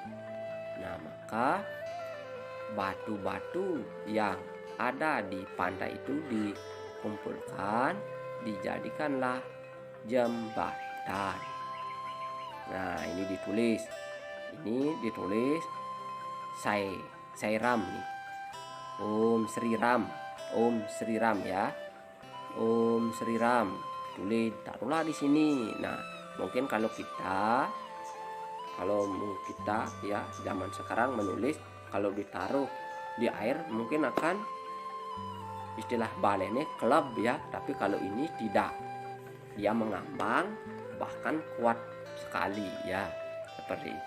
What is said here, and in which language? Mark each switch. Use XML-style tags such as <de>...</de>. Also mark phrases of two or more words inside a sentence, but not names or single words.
<id>Nah, maka batu-batu yang ada di pantai itu dikumpulkan, dijadikanlah jembatan. Nah, ini ditulis Sai Ram nih. Om Sri Ram. Om Sri Ram ya. Om Sri Ram, tulis taruhlah di sini. Nah, mungkin kalau kita ya zaman sekarang menulis, kalau ditaruh di air mungkin akan istilah balene kelab ya, tapi kalau ini tidak, dia mengambang bahkan kuat sekali ya, seperti itu.</id>